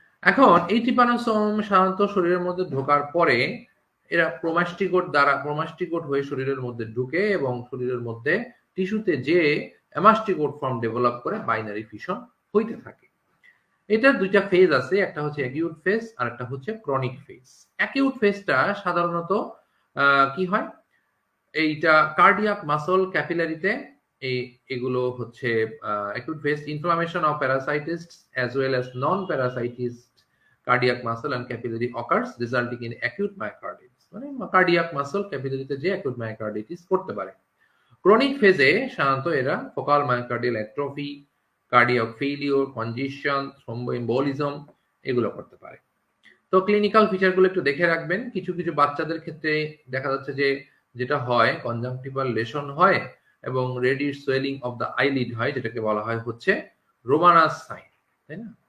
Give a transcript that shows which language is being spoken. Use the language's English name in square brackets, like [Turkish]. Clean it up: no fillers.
[Bangla] এখন এই ট্রিপানোসোম সাধারণত শরীরের মধ্যে ঢোকার পরে এরা প্রোমাস্টিকোট হয়ে শরীরের মধ্যে ঢুকে এবং শরীরের মধ্যে টিস্যুতে যে অ্যামাস্টিকোট ফর্ম ডেভেলপ করে বাইনারি ফিশন হইতে থাকে। এটার দুইটা ফেজ আছে, একটা হচ্ছে অ্যাকিউট ফেজ আর একটা হচ্ছে ক্রনিক ফেজ। অ্যাকিউট ফেজটা সাধারণত কি হয়, এইটা কার্ডিয়াক মাসল ক্যাপিলারিতে এই এগুলো হচ্ছে [English] acute phase inflammation of parasitists as well as non-parasitist cardiac muscle and capillary occurs resulting in acute myocarditis, [Bangla] মানে কার্ডিয়াক মাসল ক্যাপিলারিতে যে [English] acute myocarditis [Bangla] করতে পারে। ক্রনিক ফেজে সাধারণত এরা focal myocardial atrophy, cardiac failure, কনজেশন, থ্রোম্বোএম্বোলিজম এগুলো করতে পারে। তো ক্লিনিক্যাল ফিচারগুলো একটু দেখে রাখবেন। কিছু কিছু বাচ্চাদের ক্ষেত্রে দেখা যাচ্ছে যে যেটা হয়, কনজাংটিভাল লেশন হয় এবং radish swelling of the eyelid হয়, যেটাকে বলা হয় হচ্ছে রোমানাস সাইন, তাই না?